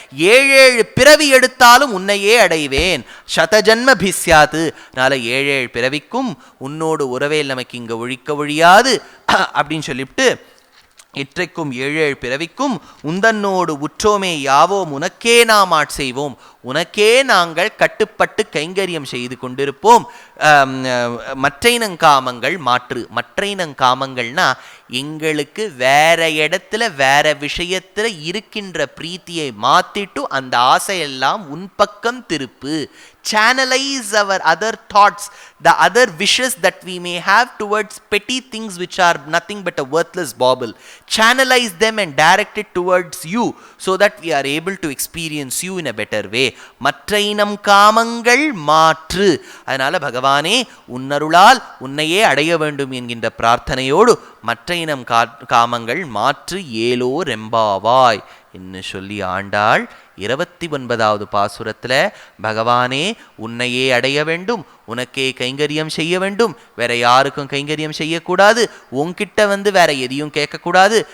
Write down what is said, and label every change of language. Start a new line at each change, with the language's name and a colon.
Tamil: 7 பிறவி எடுத்தாலும் உன்னையே அடைவேன். சதஜன்ம பிஸ்யாது, அதனால 7 பிறவிக்கும் உன்னோடு உறவே நமக்கு இங்க ஒழியாது அப்படின்னு சொல்லிவிட்டு, இற்றைக்கும் 7 பிறவிக்கும் உந்தன்னோடு உற்றோமே யாவோம் உனக்கே நாம் ஆட்செய்வோம், உனக்கே நாங்கள் கட்டுப்பட்டு கைங்கரியம் செய்து கொண்டிருப்போம். மற்றைனங்காமங்கள் மாற்று. மற்றைனங்காமங்கள்னா எங்களுக்கு வேற இடத்துல வேற விஷயத்துல இருக்கின்ற பிரீத்தியை மாத்திட்டு அந்த ஆசையெல்லாம் உன் பக்கம் திருப்பு.
English: Channelize our other thoughts, the other wishes that we may have towards petty things which are nothing but a worthless bauble. Channelize them and direct it towards you so that we are able to experience you in a better way.
Tamil: மற்றைனம் காமங்கள் மாற்று. அதனால பகவானே உன்னருளால் உன்னையே அடைய வேண்டும் என்கின்ற பிரார்த்தனையோடு மற்றைனம் காமங்கள் மாற்று ஏலோ ரெம்பாவாய் என்று சொல்லி ஆண்டாள் 29வது பாசுரத்துல பகவானே உன்னையே அடைய வேண்டும், உனக்கே கைங்கரியம் செய்ய வேண்டும், வேற யாருக்கும் கைங்கரியம் செய்யக்கூடாது, உன்கிட்ட வேற எதையும் கேட்கக்கூடாது.